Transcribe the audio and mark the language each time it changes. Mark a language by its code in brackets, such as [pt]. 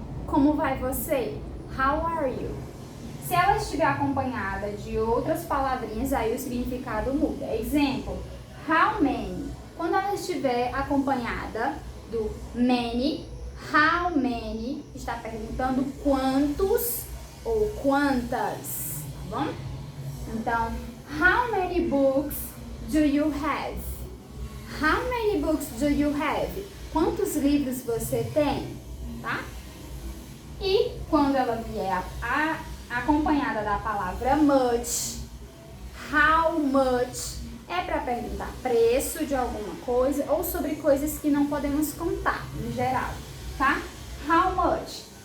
[pt] Como vai você? [en] How are you? [pt] Se ela estiver acompanhada de outras palavrinhas, aí o significado muda. Exemplo, how many? Quando ela estiver acompanhada do many, how many está perguntando quantos ou quantas, tá bom? Então, [en] how many books do you have? How many books do you have? [pt] Quantos livros você tem, tá? E quando ela vier acompanhada da palavra much, how much é para perguntar preço de alguma coisa ou sobre coisas que não podemos contar, em geral, tá? How much?